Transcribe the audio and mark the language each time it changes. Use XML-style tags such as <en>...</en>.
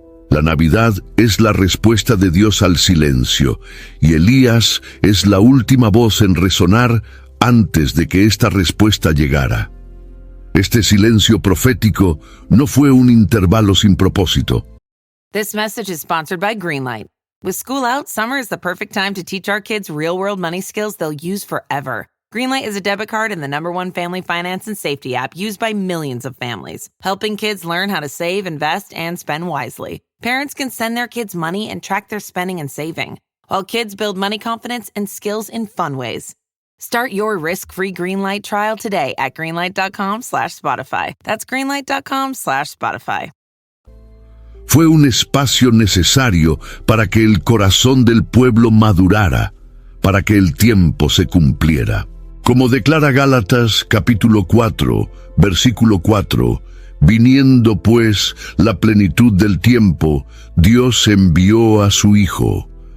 <es>La Navidad es la respuesta de Dios al silencio, y Elías es la última voz en resonar antes de que esta respuesta llegara. Este silencio profético no fue un intervalo sin propósito.</es> <en>This message is sponsored by Greenlight. With school out, summer is the perfect time to teach our kids real-world money skills they'll use forever. Greenlight is a debit card and the #1 family finance and safety app used by millions of families, helping kids learn how to save, invest, and spend wisely. Parents can send their kids money and track their spending and saving, while kids build money confidence and skills in fun ways. Start your risk-free Greenlight trial today at greenlight.com/Spotify. That's greenlight.com/Spotify.</en> <es>Fue un espacio necesario para que el corazón del pueblo madurara, para que el tiempo se cumpliera. Como declara Gálatas capítulo 4, versículo 4, viniendo pues la plenitud del tiempo, Dios envió a su Hijo.</es>